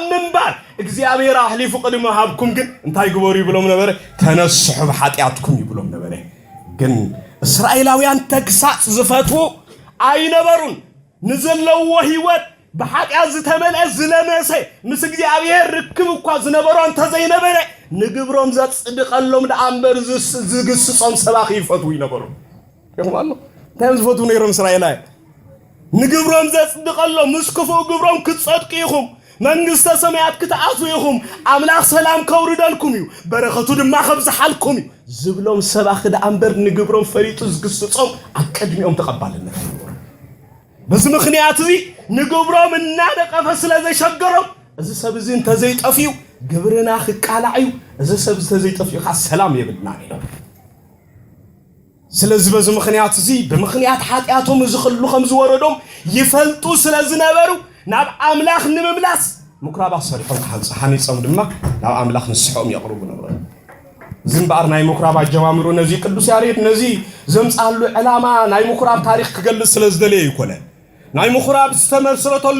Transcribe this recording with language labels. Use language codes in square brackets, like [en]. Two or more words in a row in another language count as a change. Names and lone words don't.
[ti] ምንባር እግዚአብሔር አሕሊፉ ቀድም መሃብኩም ግን እንታይ ግበሩ ይብሎም ነበር ተነስሑ በኃጢአትኩም ይብሎም ነበር ግን እስራኤላውያን ተግሳጽ ዝፈቱ አይነበሩን ንዘለው ህይወት በኃጢአት ዝተመለስ ዝለመሰ ምስ እግዚአብሔር ርክብ እንኳ ዝነበሩን ተዘይነበረ ንግብሮም ዘጽድቀሎም ደአምበር ዝግስጾም ሰባኺ ይፈቱ ይነበሩ ይሁንሉ ተምዝፈቱ ነይሮም እስራኤላይ ንግብሮም ዘጽድቀሎም ምስክፉ ግብሮም ክትጸድቂኹም መንግስተ ሰማያት ክትአትዩኹም አምላክ ሰላም ከውርደልኩም እዩ በረከቱ ድማ ከብዝሓልኩም ዝብሎም ሰባኺ ደአምበር ንግብሮም ፈሪጡ ዝግስጾም አቀድሚኦም ተቀባልነት [am] በዚህ ምክንያት [ti] ንግብሮም እና ደቀፈ ስለዘሸገሮም እዚ ሰብዝ እንተዘይጠፊው ግብርና ክቃላዩ እዚ ሰብዝ ተዘይጠፊው ሰላም ይብልና [am] ነው ስለዚህ በዚህ ምክንያት [ti] በምክንያት ኃጢያቶም ዝኽሉ ከም ዝወረዶም ይፈልጡ ስለዝነበሩ ናብ አምላክ ንምምላስ ምኩራብ አሰሪሖም ሐኒጾም ድማ ናብ አምላክ ንስሖም [am] ያቀርቡ ነበር [ti] ዝምባር ናይ ምኩራብ አጀማምሩ ነዚ ቅዱስ ያሬድ ነዚ ዘምጻሉ ዕላማ ናይ ምኩራብ ታሪክ ክገልጽ ስለዝደለየ ይኮነ ናይ ምኩራብ ዝተመስረተሉ